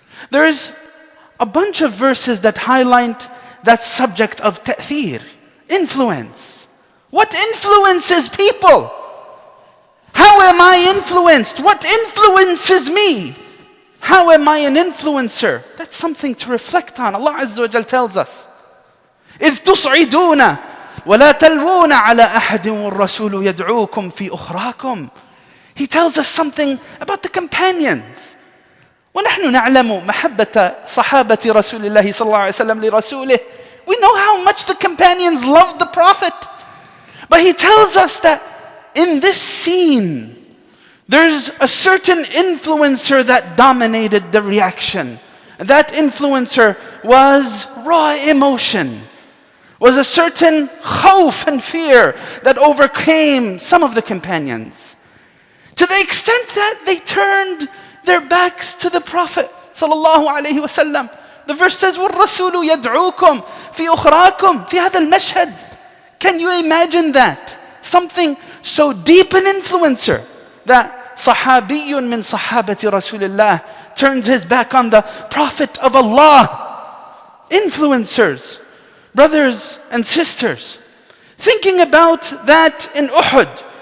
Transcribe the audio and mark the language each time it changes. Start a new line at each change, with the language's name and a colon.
English: There's a bunch of verses that highlight that subject of ta'thir, influence. What influences people? How am I influenced? What influences me? How am I an influencer? That's something to reflect on.
Arabic: Allah Azza wa Jal
English: tells us,
Arabic: إِذْ تُصْعِدُونَ وَلَا تَلْوُونَ عَلَىٰ أَحَدٍ وَالرَّسُولُ يَدْعُوكُمْ فِي أُخْرَاكُمْ.
English: He tells us something about the companions.
Arabic: وَنَحْنُ نَعْلَمُ مَحَبَّةَ صَحَابَةِ رَسُولِ اللَّهِ صَلَّى اللَّهُ عَلَيْهِ وَسَلَّمْ لِرَسُولِهِ.
English: We know how much the companions loved the Prophet. But he tells us that in this scene, there's a certain influencer that dominated the reaction. And that influencer was raw emotion, was a certain khawf and fear that overcame some of the companions. To the extent that they turned their backs to the Prophet sallallahu alaihi wasallam. The verse says,
Arabic: وَالرَّسُولُ يَدْعُوكُمْ فِي أُخْرَاكُمْ فِي هَذَا الْمَشْهَدِ.
English: Can you imagine that? Something so deep an influencer that
Arabic: sahabiyun min sahabati Rasulillah
English: turns his back on the Prophet of Allah. Influencers, brothers and sisters, thinking about that in Uhud.